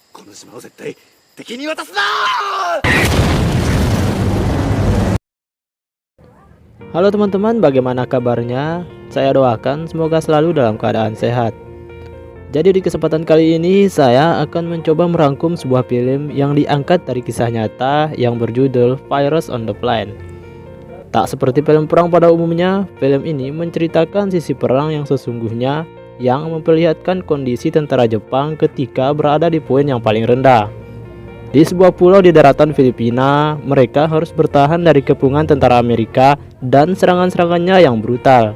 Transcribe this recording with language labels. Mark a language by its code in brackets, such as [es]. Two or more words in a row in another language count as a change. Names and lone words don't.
[ja] この島を絶対敵に渡すな。 [id] Halo teman-teman, bagaimana kabarnya? Saya doakan semoga selalu dalam keadaan sehat. Jadi di kesempatan kali ini saya akan mencoba merangkum sebuah film yang diangkat dari kisah nyata yang berjudul Virus on the Plain. Tak seperti film perang pada umumnya, film ini menceritakan sisi perang yang sesungguhnya yang memperlihatkan kondisi tentara Jepang ketika berada di poin yang paling rendah. Di sebuah pulau di daratan Filipina, mereka harus bertahan dari kepungan tentara Amerika dan serangan-serangannya yang brutal.